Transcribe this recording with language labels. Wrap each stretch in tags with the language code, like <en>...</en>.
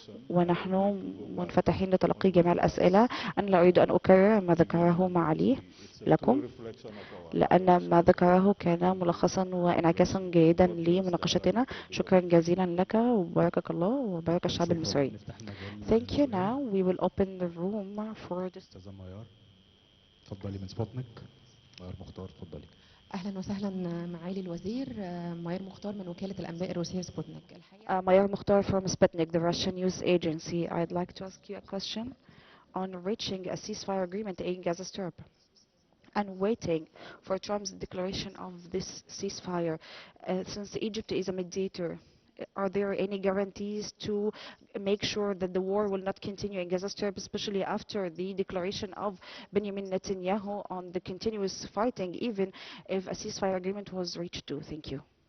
<ar>ونحن منفتحين لتلقي جميع الأسئلة. أنا لا أريد أن أكرر ما ذكره معالي لكم، لأن ما ذكره كان ملخصا وانعكاسا جيدا لمناقشتنا. شكرا جزيلا لك وباركك الله وبارك الشعب المصري.</ar> <en>Thank you. Now we will open the room for this.</en> <ar>أستاذة ميار اتفضلي من سبوتنيك. ميار مختار اتفضلي. اهلا وسهلا معالي الوزير. ميار مختار من وكالة الانباء الروسية سبوتنيك.</ar> <en>ميار مختار from Sputnik, the Russian news agency. I'd like to ask you a question on reaching a ceasefire agreement in Gaza Strip and waiting for Trump's declaration of this ceasefire. Since Egypt is a mediator, are there any guarantees to make sure that the war will not continue in Gaza Strip, especially after the declaration of Benjamin Netanyahu on the continuous fighting, even if a ceasefire agreement was reached too? Thank you.</en>